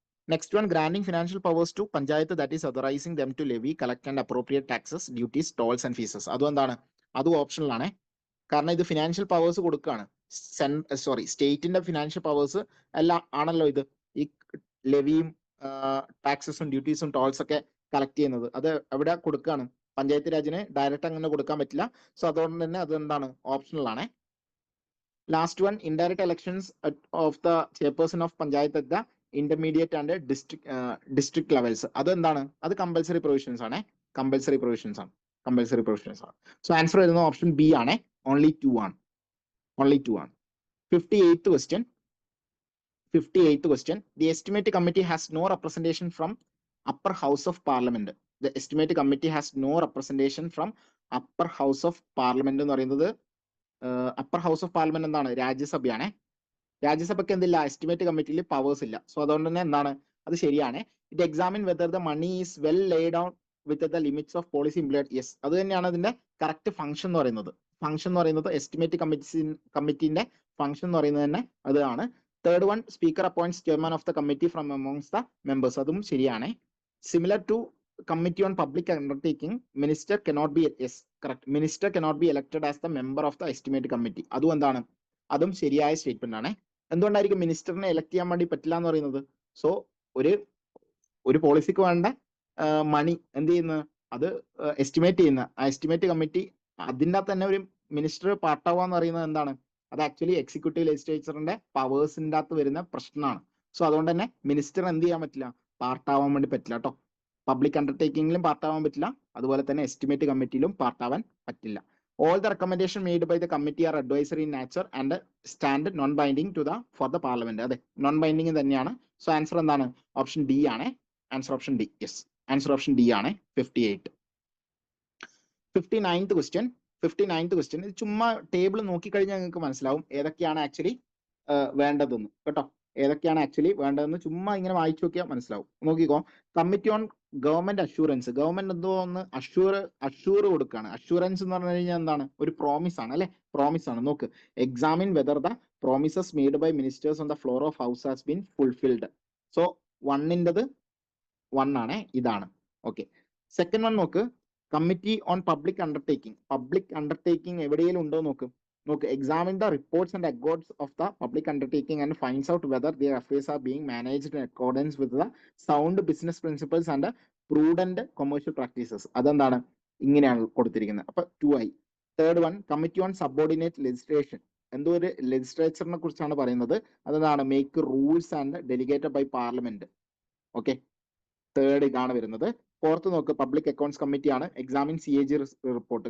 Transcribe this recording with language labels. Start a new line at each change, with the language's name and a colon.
English: Next one, granting financial powers to Panchayat, that is authorizing them to levy, collect and appropriate taxes, duties, tolls and fees.
Malayalam: അതും optional ആണ്. കാരണം ഇത് financial powers കൊടുക്കുകയാണ്. സ്റ്റേറ്റിന്റെ financial powers എല്ലാം ആണല്ലോ ഇത്. ഈ ലെവിയും ടാക്സസും ഡ്യൂട്ടീസും ടോൾസ് ഒക്കെ കളക്ട് ചെയ്യുന്നത് അത് എവിടെ കൊടുക്കുകയാണ്? പഞ്ചായത്ത് രാജിന് ഡയറക്റ്റ് അങ്ങനെ കൊടുക്കാൻ പറ്റില്ല. സോ അതുകൊണ്ട് തന്നെ അത് എന്താണ് ഓപ്ഷണൽ ആണ്.
English: Last one, indirect elections of the chairperson of panchayat at the intermediate and district levels.
Malayalam: അത് എന്താണ്? അത് കമ്പൽസറി പ്രൊവിഷൻസ് ആണ്. കമ്പൽസറി പ്രൊവിഷൻസ് ആണ്. കമ്പൽസറി പ്രൊവിഷൻസ് ആണ്. സോ ആൻസർ വരുന്നത് ഓപ്ഷൻ ബി ആണ്. ഓൺലി 2 ആണ്. ഓൺലി 2 ആണ്. 58th question. 58th question.
English: The estimate committee has no representation from upper house of parliament. The estimate committee has no representation from upper house of parliament
Malayalam: എന്ന് പറയുന്നത്
English: Upper house of parliament എന്താണ്?
Malayalam: രാജ്യസഭയാണ്. രാജ്യസഭയ്ക്ക് എന്തില്ല? Estimate കമ്മിറ്റിയിൽ powers ഇല്ല. So അതുകൊണ്ട് തന്നെ എന്താണ്? അത് ശരിയാണ്.
English: It examine whether the money is well laid out with the limits of policy implement.
Malayalam: Yes, അത് തന്നെയാണ് അതിന്റെ കറക്റ്റ് ഫംഗ്ഷൻ എന്ന് പറയുന്നത്. ഫംഗ്ഷൻ എന്ന് പറയുന്നത് എസ്റ്റിമേറ്റ് കമ്മിറ്റിന്റെ ഫംഗ്ഷൻ എന്ന് പറയുന്നത് തന്നെ അതാണ്.
English: Third one, speaker appoints chairman of the committee from amongst the members.
Malayalam: അതും ശരിയാണ്.
English: Similar to committee on public undertaking, minister cannot be, yes correct, minister cannot be elected as the member of the estimate committee.
Malayalam: അതും എന്താണ്? അതും ശരിയായ statement ആണ്. എന്തുകൊണ്ടായിരിക്കും മിനിസ്റ്ററിനെ elect ചെയ്യാൻ വേണ്ടി പറ്റില്ല എന്ന് പറയുന്നത്? സോ ഒരു പോളിസിക്ക് വേണ്ട മണി എന്ത് ചെയ്യുന്നത്? അത് എസ്റ്റിമേറ്റ് ചെയ്യുന്ന ആ എസ്റ്റിമേറ്റ് കമ്മിറ്റി അതിൻ്റെ അകത്ത് തന്നെ ഒരു മിനിസ്റ്റർ പാർട്ടാവാന്ന് പറയുന്നത് എന്താണ്? അത് ആക്ച്വലി എക്സിക്യൂട്ടീവ് ലെജിസ്ലേച്ചറിന്റെ പവേഴ്സിന്റെ അകത്ത് വരുന്ന പ്രശ്നമാണ്. സോ അതുകൊണ്ട് തന്നെ മിനിസ്റ്റർ എന്ത് ചെയ്യാൻ പറ്റില്ല? പാർട്ടാവാൻ വേണ്ടി പറ്റില്ല കേട്ടോ. പബ്ലിക് അണ്ടർടേക്കിംഗിലും പാർട്ടാവാൻ പറ്റില്ല, അതുപോലെ തന്നെ എസ്റ്റിമേറ്റ് കമ്മിറ്റിയിലും പാർട്ടാവാൻ പറ്റില്ല.
English: All the recommendation made by the committee are advisory in nature and stand non-binding for the parliament.
Malayalam: അതെ, നോൺ ബൈൻഡിങ് തന്നെയാണ്. സോ ആൻസർ എന്താണ്? ഓപ്ഷൻ ഡി ആണ്. Answer option D. Yes, answer option D ആണ്. 58. 59th question. 59th question. ഇത് ചുമ്മാ table നോക്കിക്കഴിഞ്ഞാൽ നിങ്ങൾക്ക് മനസ്സിലാവും ഏതൊക്കെയാണ് ആക്ച്വലി വേണ്ടതെന്ന് കേട്ടോ. ഏതൊക്കെയാണ് ആക്ച്വലി വേണ്ടതെന്ന് ചുമ്മാ ഇങ്ങനെ വായിച്ചു നോക്കിയാൽ മനസ്സിലാവും. നോക്കിക്കോ. Committee on government assurance. Government എന്തോ ഒന്ന് അഷൂർ കൊടുക്കുകയാണ്. അഷൂറൻസ് എന്ന് പറഞ്ഞു കഴിഞ്ഞാൽ എന്താണ്? ഒരു പ്രോമിസ് ആണ് അല്ലെ? പ്രോമിസ് ആണ്.
English: നോക്ക്, examine whether the promises made by ministers on the floor of house has been fulfilled.
Malayalam: So 1ൻ്റെത് 1 ആണ്. ഇതാണ്. ഓക്കെ. സെക്കൻഡ് വൺ നോക്ക്, committee on public undertaking. Public undertaking എവിടെയെങ്കിലും ഉണ്ടോ നോക്ക്.
English: Examine the reports and records of the public undertaking and finds out whether their affairs are being managed in accordance with the sound business principles and prudent commercial practices.
Malayalam: അതെന്താണ്? ഇങ്ങനെയാണ് കൊടുത്തിരിക്കുന്നത്. അപ്പൊ 2 ആയി. Third one, committee on subordinate legislation. എന്തോ ഒരു ലെജിസ്ലേച്ചറിനെ കുറിച്ചാണ് പറയുന്നത്. അതെന്താണ്?
English: Make rules and delegated by parliament.
Malayalam: Okay, third ഇതാണ് വരുന്നത്. ഫോർത്ത് നോക്ക്, പബ്ലിക് അക്കൗണ്ട്സ് കമ്മിറ്റി ആണ്. Examine CAG report.